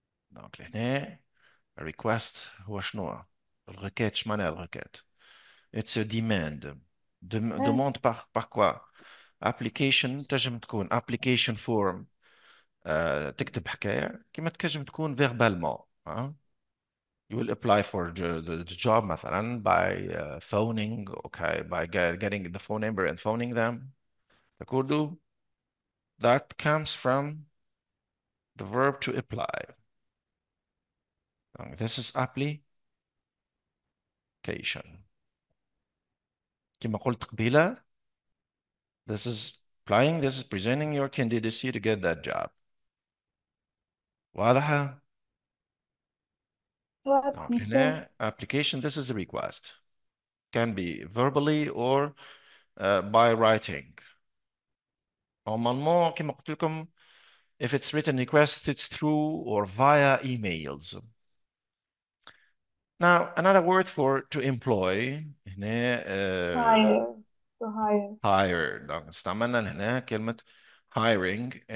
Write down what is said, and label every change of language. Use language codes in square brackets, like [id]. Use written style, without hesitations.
[ar] دونك لهنا request هو شنو؟ الريكيت اش معناها الريكيت؟ [en] It's a demand. [fr] Demande par quoi? [ar] Application تنجم تكون application form تكتب حكاية كما تنجم تكون verbalement. [en] You will apply for the job مثلا by phoning, okay, by getting the phone number and phoning them. تقولوا that comes from the verb to apply. This is application. [ar] كما قلت قبيلة, [en] this is applying, this is presenting your candidacy to get that job. [ar] واضحة؟ واضح [fr] Donc, [ar] ماشي [en] هنا application, this is a request. Can be verbally or by writing. [fr] Normalement, [ar] كما قلت لكم, [en] if it's written request, it's through or via emails. Now, another word for to employ, هنا hire, to hire, hire. [ar] Donc, استعملنا هنا كلمة hiring.